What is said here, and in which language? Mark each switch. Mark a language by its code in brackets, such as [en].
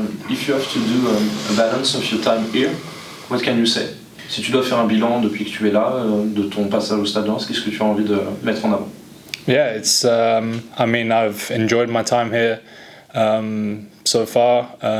[en] If you have to do a balance of your time here, what can you say? [fr] Si tu dois faire un bilan depuis que tu es là, de ton passage au Stade de Reims, qu'est-ce que tu as envie de mettre en avant? [en] Yeah, it's. I mean, I've enjoyed my time here so far.